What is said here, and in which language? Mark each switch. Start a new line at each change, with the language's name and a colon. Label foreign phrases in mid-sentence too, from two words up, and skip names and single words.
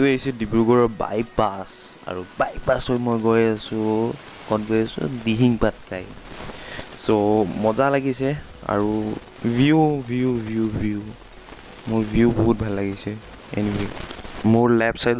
Assamese: ase Dibrugarh bypass aru bypass hoi moi goi asu Dihing Patkai. So মজা লাগিছে আৰু view মোৰ view বহুত ভাল লাগিছে anyway মোৰ
English: left side